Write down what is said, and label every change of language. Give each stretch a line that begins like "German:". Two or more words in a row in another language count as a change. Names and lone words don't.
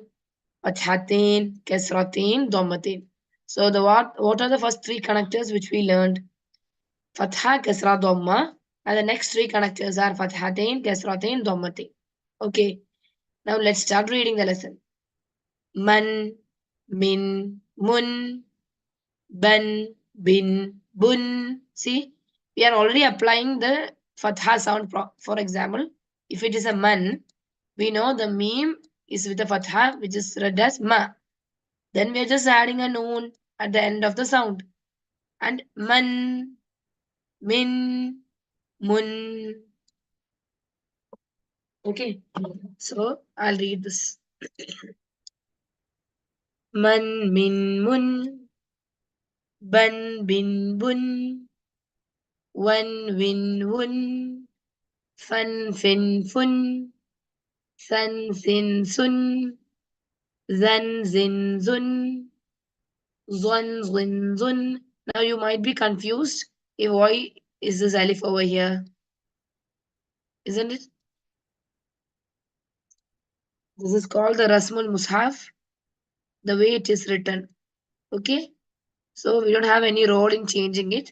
Arabic: فتحتين، كسرتين، ضمتين.
English: So the what are the first three connectors which we learned?
Arabic: فتحة، كسرة، ضمة.
English: And the next three connectors are
Arabic: فتحتين، كسرتين، ضمتين.
English: Okay. Now let's start reading the lesson. Man, min, mun, ban, bin, bun. See, we are already applying the Fatha sound. For example, if it is a man, we know the meme is with a Fatha, which is read as ma. Then we are just adding a noon at the end of the sound. And man, min, mun. Okay. So I'll read this. Man, min, mun. Ban, bin, bun. Wan, win, wun. Fan, fin, fun. San, sin, sun. Zan, zin, zun. Zon, zin, zun. Now you might be confused. Why is this alif over here? Isn't it? This is called the
Arabic: رسم المصحف,
English: the way it is written. Okay, so we don't have any role in changing it.